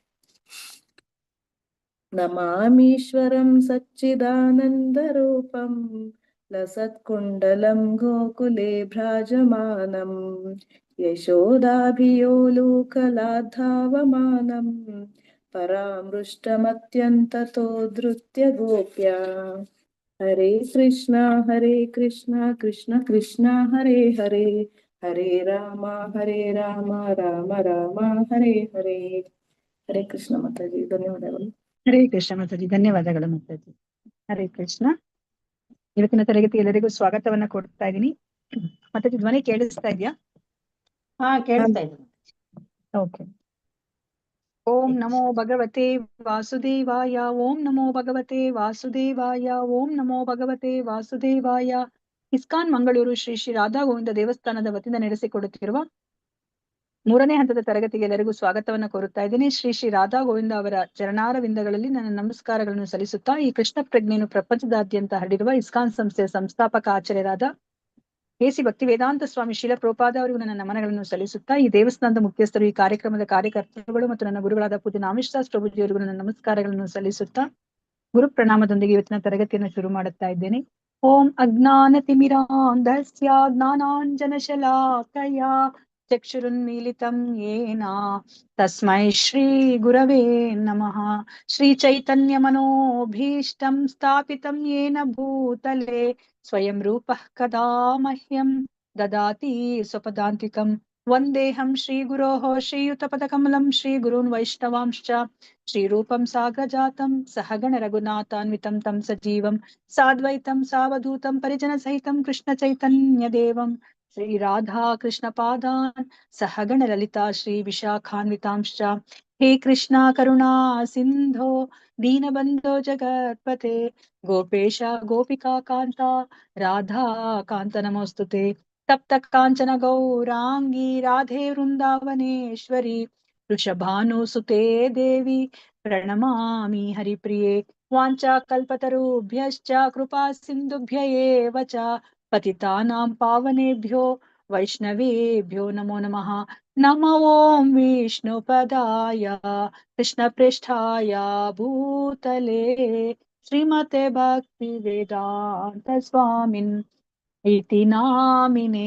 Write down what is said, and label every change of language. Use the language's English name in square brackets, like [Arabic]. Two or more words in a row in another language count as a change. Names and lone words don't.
[Sanskrit] नमामीश्वरं सच्चिदानन्दरूपं लसत्कुण्डलं गोकुले भ्राजमानं यशोदाभियोलुकलाद्धावमानं परामृष्टमत्यन्ततो धृत्य गोप्या। हरे कृष्णा कृष्ण कृष्ण हरे हरे हरे राम राम राम हरे हरे। [Hindi] हरे कृष्ण माताजी, [Kannada] ಧನ್ಯವಾದಗಳು. ಹರೇ ಕೃಷ್ಣ ಮಾತಾಜಿ, ಧನ್ಯವಾದಗಳು ಮಾತಾಜಿ. ಹರೇ ಕೃಷ್ಣ. ಇವತ್ತಿನ ತರಗತಿ ಎಲ್ಲರಿಗೂ ಸ್ವಾಗತವನ್ನ ಕೊಡ್ತಾ ಇದ್ದೀನಿ. ಮಾತಾಜಿ ಧ್ವನಿ ಕೇಳಿಸ್ತಾ ಇದೆಯಾ? ಹಾ, ಕೇಳಿಸ್ತಾ ಇದೆ. ಓಕೆ. [Sanskrit] ಓಂ ನಮೋ ಭಗವತೆ ವಾಸುದೇವಾಯ. ಓಂ ನಮೋ ಭಗವತೆ ವಾಸುದೇವಾಯ. ಓಂ ನಮೋ ಭಗವತೆ ವಾಸುದೇವಾಯ. [Kannada] ಇಸ್ಕಾನ್ ಮಂಗಳೂರು ಶ್ರೀ ಶ್ರೀ ರಾಧಾ ಗೋವಿಂದ ದೇವಸ್ಥಾನದ ವತಿಯಿಂದ ನಡೆಸಿಕೊಡುತ್ತಿರುವ 3ನೇ ಹಂತದ ತರಗತಿಗೆ ಎಲ್ಲರಿಗೂ ಸ್ವಾಗತವನ್ನ ಕೋರುತ್ತಾ ಇದ್ದೀನಿ. ಶ್ರೀ ಶ್ರೀ ರಾಧಾ ಗೋವಿಂದ ಅವರ ಚರಣಾರವಿಂದಗಳಲ್ಲಿ ನನ್ನ ನಮಸ್ಕಾರಗಳನ್ನು ಸಲ್ಲಿಸುತ್ತಾ, ಈ ಕೃಷ್ಣ ಪ್ರಜ್ಞೆಯನ್ನು ಪ್ರಪಂಚದಾದ್ಯಂತ ಹರಡಿರುವ ಇಸ್ಕಾನ್ ಸಂಸ್ಥೆಯ ಸಂಸ್ಥಾಪಕ ಆಚಾರ್ಯರಾದ ಎಸಿ ಭಕ್ತಿ ವೇದಾಂತ ಸ್ವಾಮಿ ಶೀಲ ಪ್ರೋಪಾದ ಅವರಿಗೂ ನನ್ನ ನಮನಗಳನ್ನು ಸಲ್ಲಿಸುತ್ತಾ, ಈ ದೇವಸ್ಥಾನದ ಮುಖ್ಯಸ್ಥರು, ಈ ಕಾರ್ಯಕ್ರಮದ ಕಾರ್ಯಕರ್ತರುಗಳು ಮತ್ತು ನನ್ನ ಗುರುಗಳಾದ ಪೂಜ್ಯ ನಾಮಿಶ್ದಾಸ್ ಪ್ರಭುಜಿಯವರಿಗೂ ನನ್ನ ನಮಸ್ಕಾರಗಳನ್ನು ಸಲ್ಲಿಸುತ್ತಾ ಗುರು ಪ್ರಣಾಮದೊಂದಿಗೆ ಇವತ್ತಿನ ತರಗತಿಯನ್ನು ಶುರು ಮಾಡುತ್ತಾ ಇದ್ದೇನೆ. [Sanskrit] ಓಂ ಅಜ್ಞಾನತಿಮಿರಾಂಧಸ್ಯ ಜ್ಞಾನಾಂಜನ ಶಲಾಕಯ ಚಕ್ಷುರುನ್ಮೀಲಿತಂ ಯೇನ ತಸ್ಮೈ ಶ್ರೀ ಗುರವೇ ನಮಃ. ಶ್ರೀ ಚೈತನ್ಯ ಮನೋಭೀಷ್ಟಂ ಸ್ಥಾಪಿತಂ ಯೇನ ಭೂತಲೆ ಸ್ವಯಂ ರೂಪಃ ಕದಾ ಮಹ್ಯಂ ದದಾತಿ ಸ್ವಪದಾಂತಿಕಂ. ವಂದೇಹಂ ಶ್ರೀ ಗುರೋಃ ಶ್ರೀಯುತಪದಕಮಲಂ ಶ್ರೀ ಗುರೂನ್ ವೈಷ್ಣವಾಂಶ್ಚ ಶ್ರೀರೂಪಂ ಸಾಗ್ರಜಾತಂ ಸಹಗಣ ರಘುನಾಥಾನ್ವಿತಂ ತಂ ಸಜೀವಂ ಸಾದ್ವೈತಂ ಸಾವಧೂತಂ ಪರಿಜನ ಸಹಿತಂ ಕೃಷ್ಣ ಚೈತನ್ಯ ದೇವಂ ಶ್ರೀ ರಾಧಾ ಕೃಷ್ಣ ಪಾದಾನ್ ಸಹಗಣ ಲಲಿತಾ ಶ್ರೀ ವಿಶಾಖಾನ್ವಿತಾಂಶ್ಚ. ಹೇ ಕೃಷ್ಣ ಕರುಣಾ ಸಿಂಧೋ ದೀನಬಂಧೋ ಜಗತ್ಪತೆ ಗೋಪೇಶ ಗೋಪಿಕಾ ಕಾಂತ ರಾಧಾ ಕಾಂತ ನಮೋಸ್ತುತೆ. ತಪ್ತ ಕಾಂಚನ ಗೌರಾಂಗಿ ರಾಧೆ ವೃಂದಾವನೇಶ್ವರಿ ವೃಷಭಾನುಸುತೆ ದೇವಿ ಪ್ರಣಮಾಮಿ ಹರಿಪ್ರಿಯೆ. ವಾಂಚಾ ಕಲ್ಪತರುಭ್ಯಶ್ಚ ಕೃಪಾ ಸಿಂಧುಭ್ಯ ಏವ ಚ ಪತಿತಾನಾಂ ಪಾವನೇಭ್ಯೋ ವೈಷ್ಣವೇಭ್ಯೋ ನಮೋ ನಮಃ. ನಮೋ ಓಂ ವಿಷ್ಣುಪದಾಯ ಕೃಷ್ಣ ಪ್ರೇಷ್ಠಾಯ ಭೂತಲೆ ಶ್ರೀಮತೆ ಭಕ್ತಿ ವೇದಾಂತ ಸ್ವಾಮಿನ್ ಇತಿ ನಾಮಿನೆ.